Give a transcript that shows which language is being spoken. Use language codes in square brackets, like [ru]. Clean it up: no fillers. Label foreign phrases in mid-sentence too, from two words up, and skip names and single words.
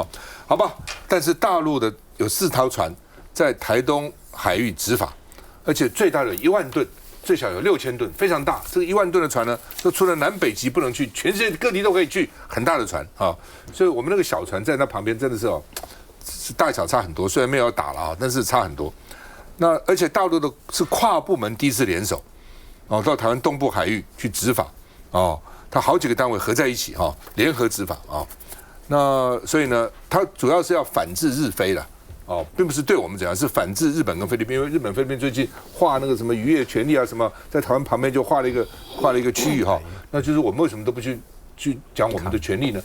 [zh] 好吧，但是大陸的有4艘船在台東海域執法，而且最大有1萬噸。最小有6000噸，非常大。這個1萬噸的船呢，就除了南北極不能去，全世界各地都可以去，很大的船啊。所以我们那個小船在那旁邊真的是是大小差很多。雖然沒有打了啊，但是差很多。那而且大陸的是跨部門第一次聯手，到台灣東部海域去執法它好幾個單位合在一起聯合執法那所以呢，它主要是要反制日菲了。並不是對我們怎樣，是反制日本跟菲律賓，因為日本、菲律賓最近劃那個什麼漁業權利啊，什麼在台灣旁邊就劃了一個區域那就是我們為什麼都不去講我們的權利呢？